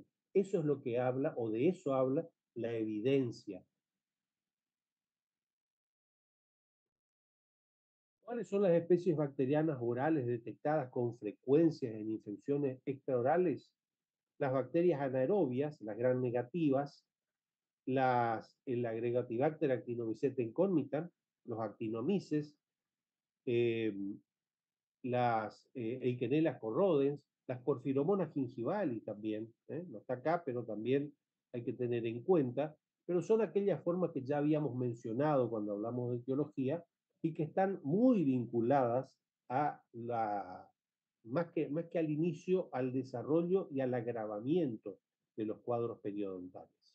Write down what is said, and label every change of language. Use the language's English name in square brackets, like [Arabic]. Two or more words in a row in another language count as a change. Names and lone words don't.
[Spanish] Eso es lo que habla, o de eso habla, la evidencia. ¿Cuáles son las especies bacterianas orales detectadas con frecuencia en infecciones extraorales? Las bacterias anaerobias, las gram negativas, el Agregatibacter actinomycetes conmitan, los actinomices, eh, las Eikenella corrodens, las Porphyromonas gingivali también, no está acá, pero también hay que tener en cuenta, pero son aquellas formas que ya habíamos mencionado cuando hablamos de etiología y que están muy vinculadas a más que al inicio, al desarrollo y al agravamiento de los cuadros periodontales.